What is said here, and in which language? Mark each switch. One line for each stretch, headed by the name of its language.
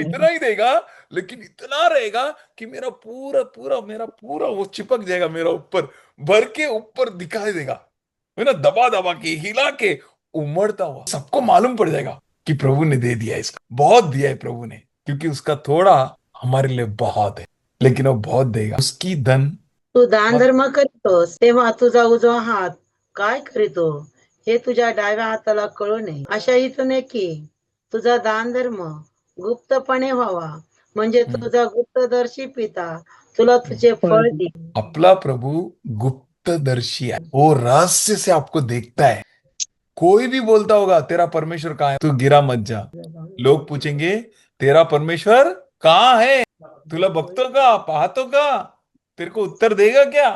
Hindi: इतना ही देगा, लेकिन इतना रहेगा कि मेरा पूरा वो चिपक जाएगा मेरा ऊपर, भर के ऊपर दिखाई देगा, है ना, दबा दबा के, हिला के, उमड़ता हुआ सबको मालूम पड़ जाएगा कि प्रभु ने दे दिया, इसका बहुत दिया है प्रभु ने। क्योंकि उसका थोड़ा हमारे लिए बहुत है, लेकिन वो बहुत देगा। उसकी धन
Marathi: तू दान धर्म करीतोस तेव्हा तुझा उजवा हात काय करीतो हे तुझ्या डाव्या हाताला कळू नये, अशा हेतूने की तुझा दान धर्म गुप्तपणे व्हावा, म्हणजे तुझा गुप्तदर्शी पिता तुला तुझे फळ दे.
Hindi: अपना प्रभु गुप्तदर्शी है, वो रहस्य से आपको देखता है। कोई भी बोलता होगा तेरा परमेश्वर कहाँ है, तू गिरा मत जा। लोग पूछेंगे तेरा परमेश्वर कहाँ है,
Marathi: तुला बघतो का, पाहतो का,
Hindi: तेरे को उत्तर देगा क्या?